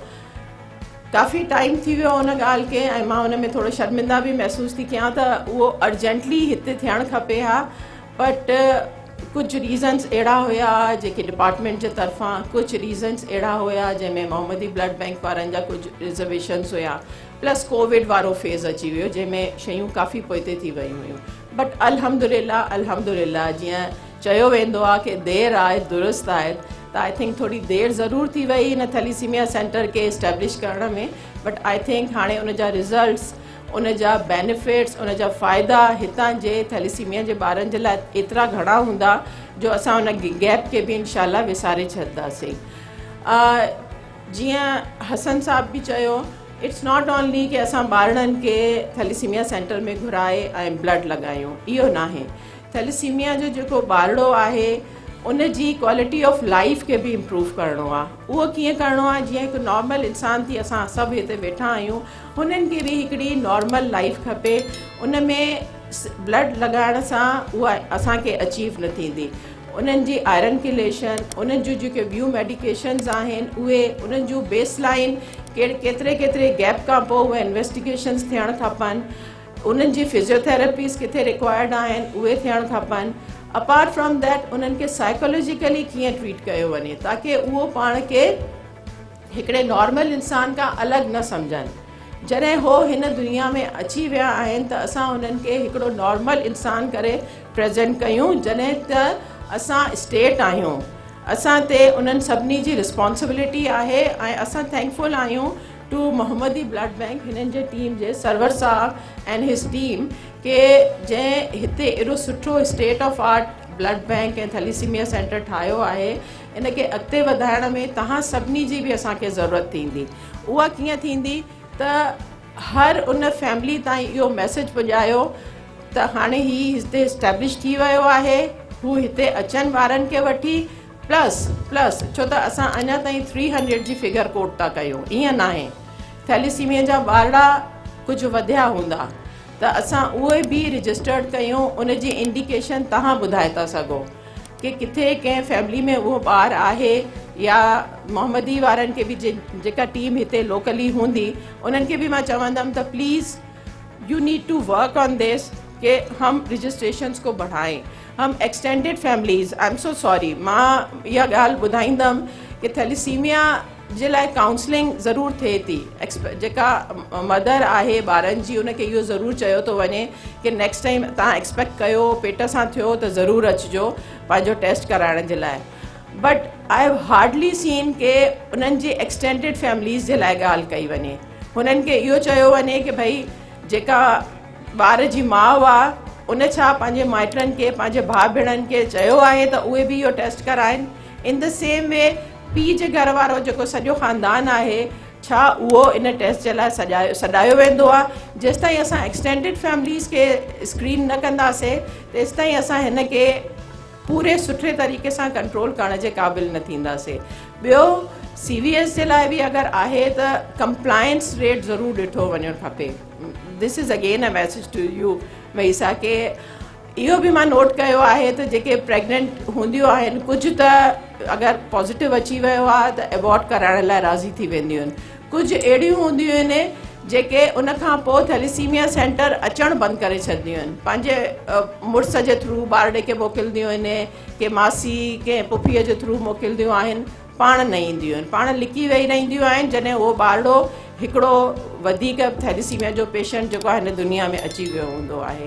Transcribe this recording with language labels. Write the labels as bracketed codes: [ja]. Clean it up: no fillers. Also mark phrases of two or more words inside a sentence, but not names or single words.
[sd] काफ़ी टाइम थी वियो हुन ॻाल्हि खे ऐं मां हुन में थोरो शर्मिंदा बि महसूसु थी कयां त उहो अर्जेंटली हिते थियणु खपे हा, बट कुझु रीज़न्स अहिड़ा हुया जेके डिपार्टमेंट जे तरफ़ां, कुझु रीज़न्स अहिड़ा हुया जंहिंमें मोहम्मदी ब्लड बैंक वारनि जा कुझु रिज़र्वेशन्स हुया, प्लस कोविड वारो फेज़ अची वियो जंहिंमें शयूं काफ़ी पोइते थी वियूं हुयूं। बट अल्हम्दुलिल्लाह जीअं चयो वेंदो आहे कि देरि आहे दुरुस्त आहे, त [en] I think [sd] थोड़ी देरि ज़रूर थी वई हिन [en] thalassemia centre [sd] खे इस्टेब्लिश करण में, [en] But I think [sd] हाणे उन जा रिज़ल्ट्स, उन जा बेनिफिट्स, उन जा फ़ाइदा हितां जे थैलीसीमिया जे ॿारनि जे लाइ एतिरा घणा हूंदा जो असां उन गैप खे बि इंशाल्लाह विसारे छॾंदासीं। जीअं हसन साहब बि चयो, [en] It's not only [sd] कि असां ॿारनि खे [en] thalassemia centre [sd] में घुराए ऐं ब्लड लॻायूं, इहो नाहे। थैलीसीमिया जो जेको ॿारड़ो आहे उन जी [en] quality of life [sd] खे बि इम्प्रूव करिणो आहे। उहो कीअं करिणो आहे? जीअं हिकु नॉर्मल इंसान थी, असां सभु हिते वेठा आहियूं, हुननि खे बि हिकिड़ी [en] normal life [sd] खपे। उन में ब्लड लॻाइण सां उहा असांखे अचीव न थींदी। उन्हनि जी [en] iron chelation, [sd] उन्हनि जूं जेके ॿियूं मेडिकेशन्स आहिनि उहे, उन्हनि जूं [en] base line [sd] केतिरे गैप खां पोइ उहे इन्वेस्टिगेशन्स थियणु खपनि, उन्हनि जी फिज़ियोथेरेपीज़ किथे रिक्वायर्ड आहिनि उहे थियणु खपनि। [en] Apart from that [sd] उन्हनि खे साइकोलॉजिकली कीअं ट्रीट कयो वञे ताकी उहो पाण खे हिकिड़े नॉर्मल इंसान खां अलॻि न सम्झनि। जॾहिं हो हिन दुनिया में अची विया आहिनि त असां उन्हनि खे हिकिड़ो नॉर्मल इंसान करे प्रेज़ेंट कयूं। जॾहिं त असां स्टेट आहियूं, असां ते उन्हनि सभिनी जी रिस्पॉन्सिबिलिटी आहे ऐं असां थैंकफुल आहियूं टू मोहम्मदी ब्लड बैंक, हिननि जे टीम जे सरवर साहब [en] and his team [sd] के जंहिं हिते एॾो सुठो [en] state of art blood bank [sd] ऐं [en] thalassemia centre [sd] ठाहियो आहे। इन खे अॻिते वधाइण में तव्हां सभिनी जी बि असांखे ज़रूरत थींदी। उहा कीअं थींदी त हर उन फैमिली ताईं इहो मैसेज पुॼायो त हाणे ही हिते इस्टेब्लिश थी वियो आहे, हू हिते अचनि ॿारनि खे वठी, प्लस छो त असां अञा ताईं 300 जी फिगर कोट था कयूं, ईअं नाहे। थैलीसीमिया जा ॿारड़ा कुझु वधिया हूंदा त असां उहे बि रजिस्टर्ड कयूं। उन जी इंडिकेशन तव्हां ॿुधाए था सघो कि किथे कंहिं फैमिली में उहो ॿारु आहे, या मोहम्मदी वारनि खे बि जेका टीम हिते लोकली हूंदी उन्हनि खे बि मां चवंदमि त [en] please you need to work on this [sd] कि [hi] हम रजिस्ट्रेशन्स को बढ़ाएं, हम [en] extended families, I am so sorry [sd] मां इहा ॻाल्हि ॿुधाईंदमि कि थैलीसीमिया जे लाइ काउंसलिंग ज़रूरु थिए थी। जेका मदर आहे ॿारनि जी, उनखे इहो ज़रूरु चयो थो वञे कि [en] next time [sd] तव्हां एक्सपेक्ट कयो पेट सां थियो त ज़रूरु अचिजो पंहिंजो टेस्ट कराइण जे लाइ। [en] But I have hardly seen [sd] के उन्हनि जी [en] extended families [sd] जे लाइ ॻाल्हि कई वञे। हुननि खे इहो चयो वञे कि भई जेका ॿार जी माउ आहे उन छा पंहिंजे माइटनि खे, पंहिंजे भाउ भेणनि खे चयो आहे त उहे बि इहो टेस्ट कराइनि। [en] In the same way [sd] पीउ जे घर वारो जेको सॼो ख़ानदान आहे, छा उहो इन टेस्ट जे लाइ सॾायो वेंदो आहे? जेसिताईं असां [en] extended families [sd] खे स्क्रीन न कंदासीं तेसिताईं असां हिन खे पूरे सुठे तरीक़े सां कंट्रोल करण जे क़ाबिल न थींदासीं। ॿियो CVS जे लाइ बि अगरि आहे त [en] compliance rate [sd] ज़रूरु ॾिठो वञणु खपे। [en] This is again a message to you [sd] मईसा के इहो बि मां नोट कयो आहे त जेके प्रेग्नेंट हूंदियूं आहिनि कुझु त अगरि पॉज़िटिव अची वियो आहे त एबॉर्ट कराइण लाइ राज़ी थी वेंदियूं आहिनि। कुझु अहिड़ियूं हूंदियूं आहिनि जेके उन खां पोइ [en] thalassemia centre [sd] अचणु बंदि करे छॾंदियूं आहिनि, पंहिंजे मुड़ुस जे थ्रू ॿारड़े खे मोकिलींदियूं आहिनि, के मासी के पुफीअ जे थ्रू मोकिलींदियूं आहिनि, पाण न ईंदियूं आहिनि, पाण लिकी वेही रहंदियूं आहिनि जॾहिं उहो ॿारड़ो हिकिड़ो वधीक थैलेसीमिया जो पेशेंट जेको आहे हिन दुनिया में अची वियो हूंदो आहे।